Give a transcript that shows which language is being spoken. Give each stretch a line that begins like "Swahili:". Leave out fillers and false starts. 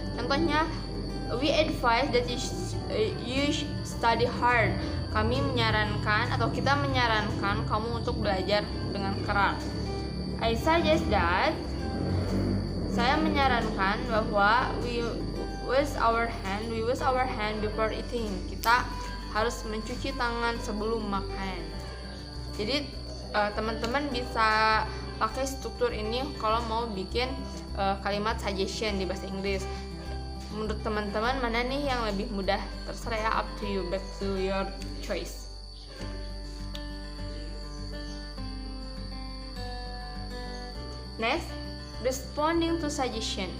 English: Contohnya, we advise that you study hard.
Indonesian: kami menyarankan atau kita menyarankan kamu untuk belajar dengan keras.
English: I suggest that,
Indonesian: saya menyarankan bahwa
English: we wash our hand before eating.
Indonesian: Kita harus mencuci tangan sebelum makan. Jadi teman-teman bisa pakai struktur ini kalau mau bikin kalimat suggestion di bahasa Inggris. Menurut teman-teman mana nih yang lebih mudah? Terserah ya,
English: up to you, back to your choice. Next, responding to suggestion.